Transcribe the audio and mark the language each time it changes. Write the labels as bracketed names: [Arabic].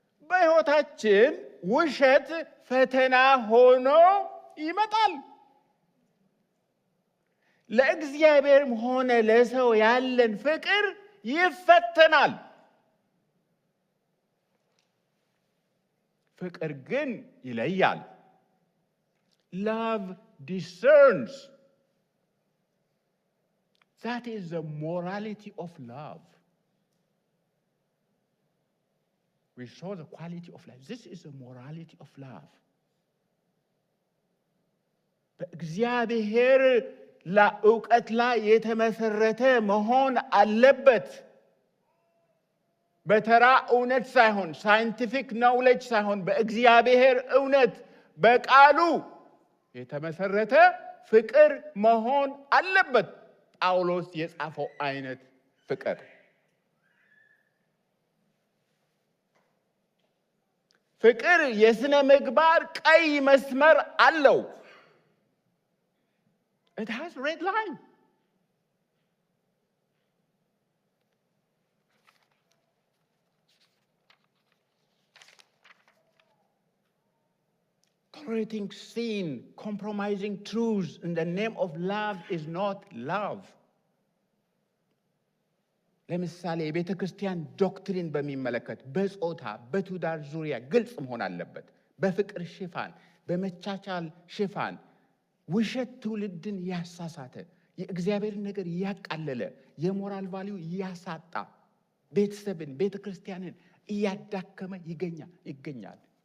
[Amharic] በሕይወታችን ውሸት ፈተና ሆኖ ይመጣል። ለእግዚአብሔርም ሆነ ለሰው ያለን ፍቅር ይፈተናል። ፍቅር ግን ይለያል። [English] Love discerns. That is the morality of love. We saw the quality of life. This is the morality of love. [Amharic] በእግዚአብሔር ለእውቀት ላይ የተመሰረተ መሆን አለበት። በተራ እውነት ሳይሆን፣ ሳይንቲፊክ ኖውሌጅ ሳይሆን፣ በእግዚአብሔር እውነት በቃሉ የተመሰረተ ፍቅር መሆን አለበት። ጳውሎስ የጻፈው አይነት ፍቅር ፍቅር የሥነ ምግባር ቀይ መስመር አለው። [English] It has red line. Tolerating sin, compromising truths in the name of love is not love. [Amharic] ለምሳሌ የቤተ ክርስቲያን ዶክትሪን በሚመለከት በጾታ በትዳር ዙሪያ ግልጽ መሆን አለበት። በፍቅር ሽፋን፣ በመቻቻል ሽፋን ውሸት ትውልድን ያሳሳተ፣ የእግዚአብሔርን ነገር ያቃለለ፣ የሞራል ቫልዩ ያሳጣ፣ ቤተሰብን ቤተ ክርስቲያንን እያዳከመ ይገኛል።